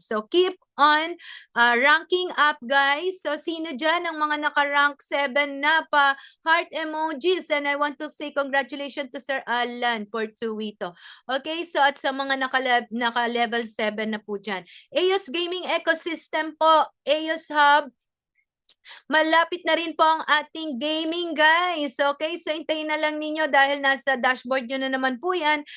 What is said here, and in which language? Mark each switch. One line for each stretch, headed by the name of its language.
English: So keep on ranking up, guys.
Filipino: So sino dyan ang mga naka-rank 7 na pa heart emojis?
English: And I want to say congratulations to Sir Alan Portuito.
Filipino: Okay, so at sa mga naka-level 7 na po dyan. AOS Gaming Ecosystem po, AOS Hub, Malapit na rin po ang ating gaming, guys. Okay, so hintayin na lang ninyo dahil nasa dashboard nyo na naman po yan.